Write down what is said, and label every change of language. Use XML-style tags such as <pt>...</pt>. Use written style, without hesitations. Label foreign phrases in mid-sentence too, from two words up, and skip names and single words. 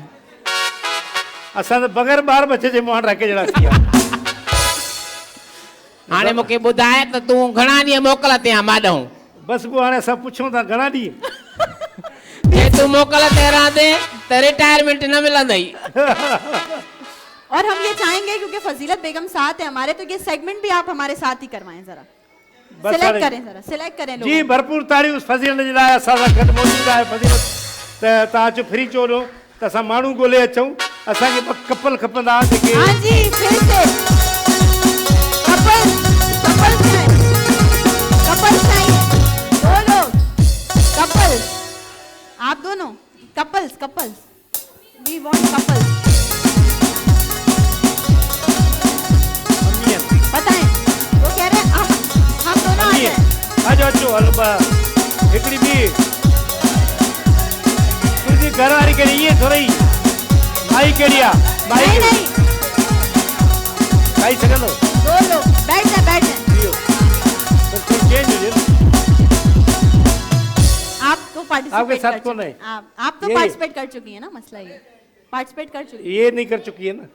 <sd>असां त बग़ैर ॿार बचे जे मुहारा हिक जहिड़ा थी विया। हाणे मूंखे ॿुधाए त तूं घणा ॾींहं मोकल ते आहे माॾऊं? बसि पोइ हाणे असां पुछूं था घणा ॾींहं? जे तूं मोकल ते रहंदे त रिटायरमेंट न मिलंदई।</sd> <ur>اور ہم یہ چاہیں گے کیونکہ فضیلت بیگم ساتھ ہے ہمارے، تو یہ سیگمنٹ بھی آپ ہمارے ساتھ ہی کروائیں ذرا. سلیکٹ کریں ذرا، سلیکٹ کریں لوگ.</ur> <sd>जी भरपूर ताड़ी उस फजीलत जे लाइ असां सां गॾु मौजूद आहे फजीलत। त तव्हां अचो फ्री चोलो त असां माण्हू ॻोल्हे अचूं। असांखे कपल खपंदा जेके।</sd> <ur>ہاں جی پھر سے کپل کپل چاہیے، کپل چاہیے، دو لوگ کپل، آپ دونوں کپلز، کپلز,</ur> <en>we want couples.</en> <ur>بتائیں وہ کہہ رہے ہیں ہم دونوں آ جائیں. آ جاؤ</ur> <sd>अचो हलो हिकिड़ी बि तुंहिंजी घर वारी कहिड़ी ईअं थोरी माई कहिड़ी आहे? माई</sd> <ur>نہیں نہیں</ur> <sd>खाई सघंदो?</sd> <ur>دو لوگ بیٹھ جائے، بیٹھ جائے.</ur> <sd>चेंज हुजे</sd> <ur>آپ تو آپ کے ساتھ पार्टिसिपेट کون ہے? آپ تو پارٹیسپیٹ کر چکی ہیں نا، مسئلہ یہ پارٹیسپیٹ کر چکی یہ نہیں کر چکی ہے نا.</ur>